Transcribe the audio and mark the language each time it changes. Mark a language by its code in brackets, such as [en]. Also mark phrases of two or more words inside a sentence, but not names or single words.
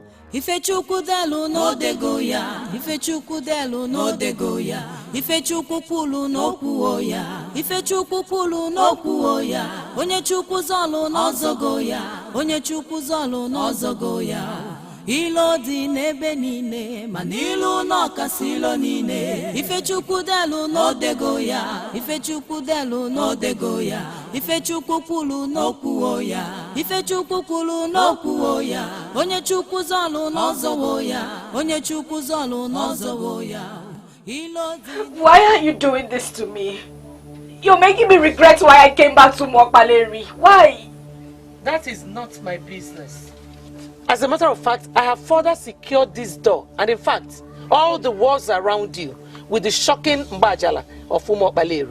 [ig] Ifechukwu delu no dego ya. Ifechukwu delu no dego ya. Ifechukwu kwulu no kwuo ya. Ifechukwu kwulu no kwuo ya. Onye Chukwu zolu no zogo ya. Onye Chukwu zolu no zogo ya. Ilo dị n'ebe niile, mana ilu n'ọkasị ilo niile. Ifechukwu delu n'odego ya, Ifechukwu delu n'odego ya, Ifechukwu kwulu n'okwuo ya, Ifechukwu kwulu n'okwuo ya. Onye Chukwu zolu n'ọzọwo ya, Onye Chukwu zolu n'ọzọwo ya. [en] Why are you doing this to me? You're making me regret why I came back to Mokpaleri. Why? That is not my business. As a matter of fact, I have further secured this door, and in fact, all the walls around you with the shocking Mbajala of Umokpaleri.